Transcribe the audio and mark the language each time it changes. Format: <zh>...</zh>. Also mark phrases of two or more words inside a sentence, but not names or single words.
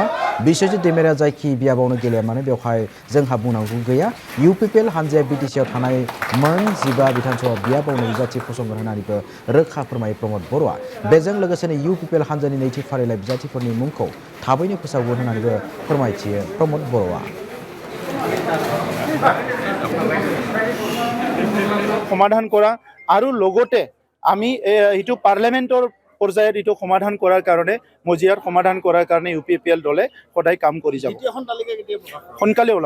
<brx>बिश्वजित दैमारिया जायखि बियाबावनो गेलेया मानो बेवहाय जोंहा बुंनांगौ गैया। इउपिपिएल हान्जाया बिटिसिआव थानाय मोन 15 बिधानसभा बियाबावनो बिजाथि फसंगोन होननानैबो रोखा फोरमायो प्रमद बर'आ। बेजों लोगोसेनो इउपिपिएल हान्जानि नैथि फारिलाइ बिजाथिफोरनि मुंखौ थाबैनो फोसावगोन होननानैबो फोरमायथियो प्रमद बर'आ।</brx> <as>সমাধান কৰা আৰু লগতে আমি এইটো পাৰ্লিয়ামেন্টৰ পৰ্যায়ত এইটো সমাধান কৰাৰ কাৰণে মজিয়াৰ সমাধান কৰাৰ কাৰণে ইউপিপিএল দলে সদায় কাম কৰি যাব। সোনকালে ওলাব।</as>